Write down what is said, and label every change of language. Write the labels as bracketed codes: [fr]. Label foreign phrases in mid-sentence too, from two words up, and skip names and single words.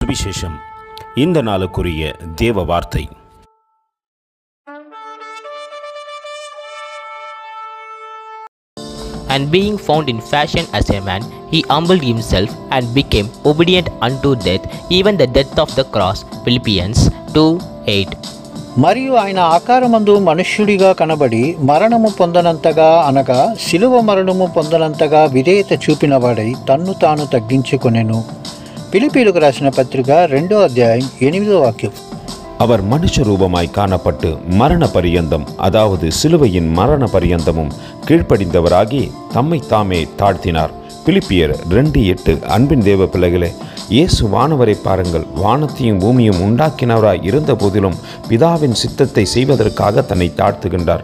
[ta] சுவிசேஷம். இந்த நாளுக்குரிய தேவ வார்த்தை. [en] And being found in fashion as a man, he humbled himself and became obedient unto death, even the death of the cross. Philippians 2:8. [te] మరియు ఆయన ఆకారమందు మనుష్యుడిగా కనబడి మరణము పొందనంతగా అనగా శిలువ మరణము పొందనంతగా విధేయత చూపినవాడై తన్ను తాను తగ్గించుకొనెను. పిలిపీలకు రాసిన పత్రిక 2వ అధ్యాయం 8వ వాక్యం. [ta] அவர் மனுஷ ரூபமாய் காணப்பட்டு மரண பரியந்தம், அதாவது சிலுவையின் மரண பரியந்தமும் கீழ்ப்படிந்தவராகி தம்மை தாமே தாழ்த்தினார். பிலிப்பியர் 2:8. அன்பின் தேவ பிள்ளைகளே, இயேசு வானவரை பாருங்கள். வானத்தையும் பூமியும் உண்டாக்கினவராய் இருந்த போதிலும் பிதாவின் சித்தத்தை செய்வதற்காக தன்னை தாழ்த்துகின்றார்.